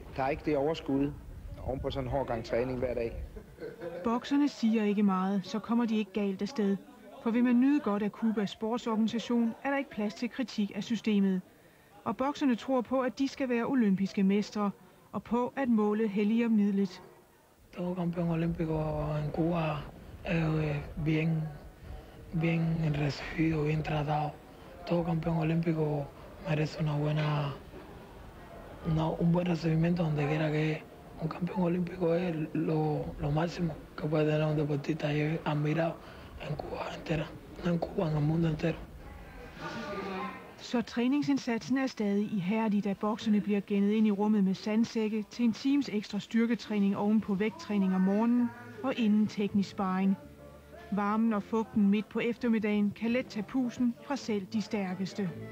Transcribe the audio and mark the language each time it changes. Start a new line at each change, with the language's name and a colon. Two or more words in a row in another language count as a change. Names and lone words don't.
Danish: Der er ikke det overskud oven på sådan en hård gang træning hver dag. Bokserne siger ikke meget, så kommer de ikke galt afsted. For vil man nyde godt af Cubas sportsorganisation, er der ikke plads til kritik af systemet. Og bokserne tror på, at de skal være olympiske mestre, og på, at målet helliger midlet.
Spanish: Todo campeón olímpico en Cuba es bien recibido, bien tratado. Todo campeón olímpico merece un buen recibimiento donde quiera que un campeón olímpico es lo máximo que puede tener un deportista y es admirado en Cuba entera, no en Cuba, en el mundo entero.
Danish: Så træningsindsatsen er stadig ihærdig, da bokserne bliver gennet ind i rummet med sandsække til en times ekstra styrketræning oven på vægttræning om morgenen og inden teknisk sparring. Varmen og fugten midt på eftermiddagen kan let tage pusten fra selv de stærkeste.